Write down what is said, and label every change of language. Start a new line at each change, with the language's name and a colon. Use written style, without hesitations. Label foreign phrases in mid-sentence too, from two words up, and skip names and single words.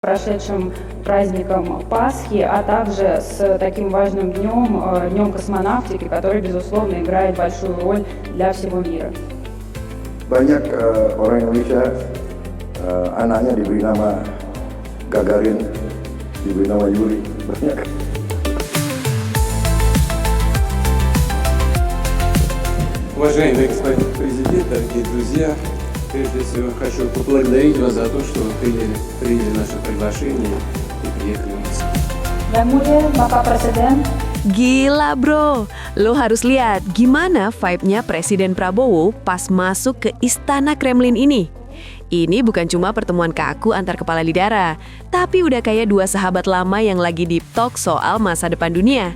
Russian: прошедшим праздником Пасхи, а также с таким важным днем, Днем космонавтики, который, безусловно, играет большую роль для всего мира.
Indonesian: Banyak orang Indonesia anaknya diberi nama Gagarin, diberi nama Yuri, banyak.
Russian: Уважаемый господин президент, дорогие друзья, прежде всего хочу поблагодарить вас за то, что вы приняли наше приглашение и приехали в Москву.
Indonesian: Yang mulia Bapak Presiden, Gila bro, lo harus lihat gimana vibe-nya Presiden Prabowo pas masuk ke Istana Kremlin ini. Ini bukan cuma pertemuan kaku antar kepala negara, tapi udah kayak dua sahabat lama yang lagi
English: deep talk
Indonesian: soal masa depan dunia.